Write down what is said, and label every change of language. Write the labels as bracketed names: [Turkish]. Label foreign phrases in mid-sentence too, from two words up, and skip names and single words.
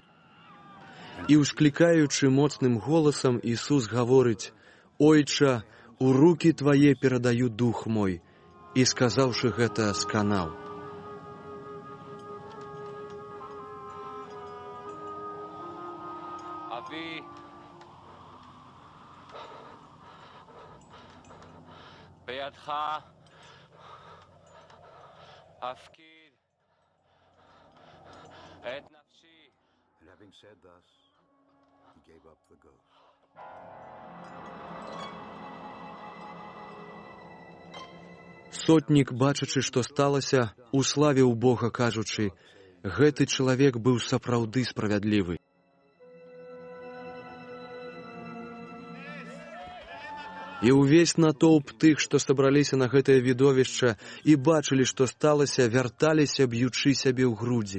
[Belarusian] І, усклікаючы моцным голасам, Ісус гаворыць: «Ойча, у рукі Твае перадаю дух мой». І, сказаўшы гэта, сканаў. [Hebrew] אבי, בידך אפקיד את נפשי. [English] And having said thus, he gave up the ghost. [Belarusian] Сотнік, бачачы, што сталася, уславіў Бога, кажучы: «Гэты чалавек быў сапраўды справядлівы». І ўвесь натоўп тых, што сабраліся на гэтае відовішча і бачылі, што сталася, вярталіся, б'ючы сябе ў грудзі.